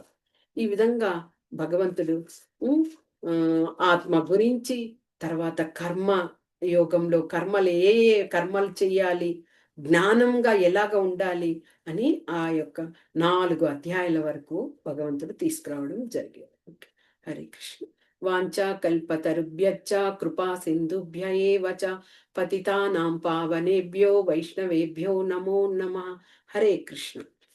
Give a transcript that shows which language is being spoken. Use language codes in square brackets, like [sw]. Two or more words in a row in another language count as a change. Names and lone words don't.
[te] ఈ విధంగా భగవంతుడు హ్మ్, ఆత్మ గురించి, తర్వాత కర్మ యోగంలో కర్మలు ఏ ఏ కర్మలు చెయ్యాలి, జ్ఞానంగా ఎలాగ ఉండాలి అని ఆ యొక్క 4 అధ్యాయాల వరకు భగవంతుడు తీసుకురావడం జరిగింది. ఓకే. హరే కృష్ణ. [sa] వాంఛా కల్పతరుభ్యశ్చ కృపా సింధుభ్య ఏవ చ పతితానాం పావనేభ్యో వైష్ణవేభ్యో నమో నమః. [te] హరే కృష్ణ.